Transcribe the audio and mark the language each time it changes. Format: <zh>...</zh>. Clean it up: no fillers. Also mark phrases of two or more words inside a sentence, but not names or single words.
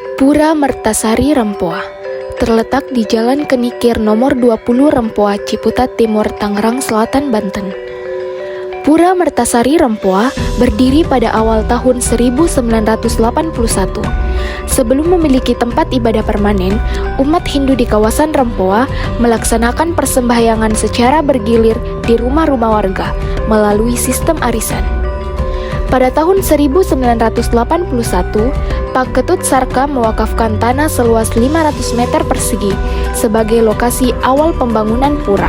<id>Pura Mertasari Rempoa terletak di Jalan Kenikir nomor 20 Rempoa, Ciputat Timur, Tangerang Selatan, Banten. Pura Mertasari Rempoa berdiri pada awal tahun 1981. Sebelum memiliki tempat ibadah permanen, umat Hindu di kawasan Rempoa melaksanakan persembahyangan secara bergilir di rumah-rumah warga melalui sistem arisan. Pada tahun 1981, Pak Ketut Sarka mewakafkan tanah seluas 500 meter persegi sebagai lokasi awal pembangunan pura.</id>